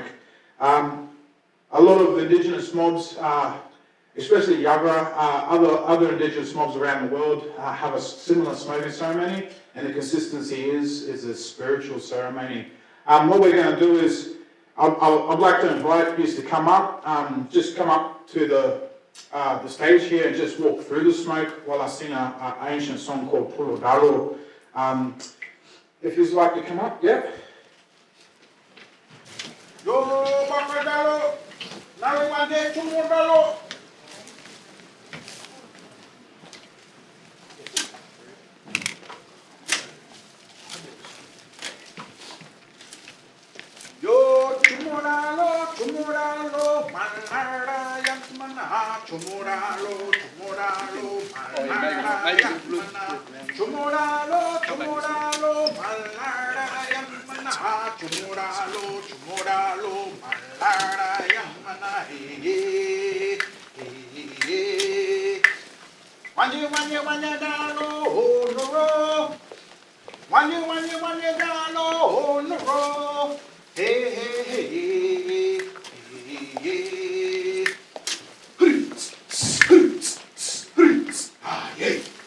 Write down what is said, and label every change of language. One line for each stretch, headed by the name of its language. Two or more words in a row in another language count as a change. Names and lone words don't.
English: A lot of indigenous mobs, especially Yagara, other indigenous mobs around the world have a similar smoking ceremony, and the consistency is a spiritual ceremony. What we're going to do is, I'd like to invite you to come up, just come up to the stage here and just walk through the smoke while I sing an ancient song called Pulo Dalo. If you'd like to come up, yep.
Yagara: Yo, Baka Dalo, Narimande Pulo Dalo. Tumuralo, manara, yamana, tumuralo, manara, yamana, tumuralo, manara. chumuralo, chumuralo, malara yamana he. Wanya dalo no. Wanya dalo no.
English: Hey. Ah, yeah.